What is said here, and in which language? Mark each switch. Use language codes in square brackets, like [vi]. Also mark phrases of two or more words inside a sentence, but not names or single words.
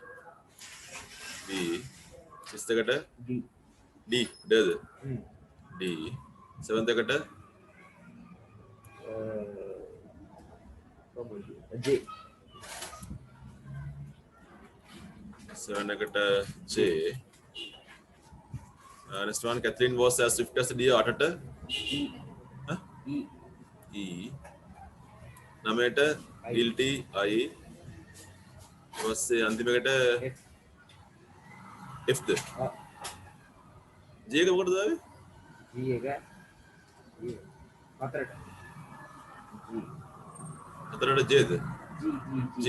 [si] sixth එකට D. D. seventh එකට J. 7 එකට J. [en] Next one, Catherine was as swift as a deer. [si] 8ට E. huh? E. E. 9ට guilty I. ඊපස්සේ අන්තිමකට F. F ද J එක මොකටද ආවේ? G එක E. 4ට 4ට J ද? G.